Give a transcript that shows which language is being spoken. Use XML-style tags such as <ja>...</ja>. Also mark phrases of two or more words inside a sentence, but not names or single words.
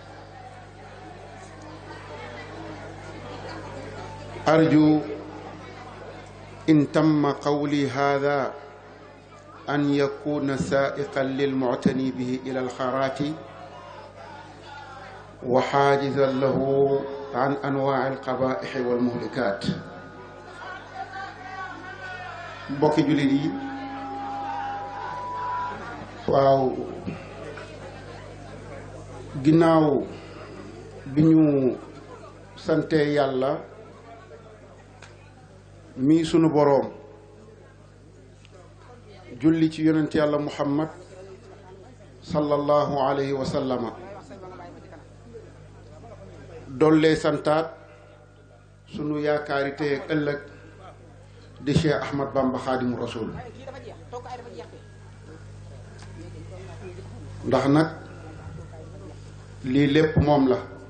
<ar>أرجو إن تم قولي هذا أن يكون سائقا للمعتني به إلى الخيرات وحاجزا له عن أنواع القبائح والمهلكات</ar> <wo>mbokki jullit yi waaw ginnaaw bi ñu sante yàlla mii sunu boroom julli ci yonent yàlla muhammad</wo> <ar>صلى الله عليه وسلم</ar> <wo>dollee santaat sunu yaakaari tey ak ëllëg di Cheikh Ahmad Bamba Xaadimu Rasuul ndax nag lii lépp moom la</wo>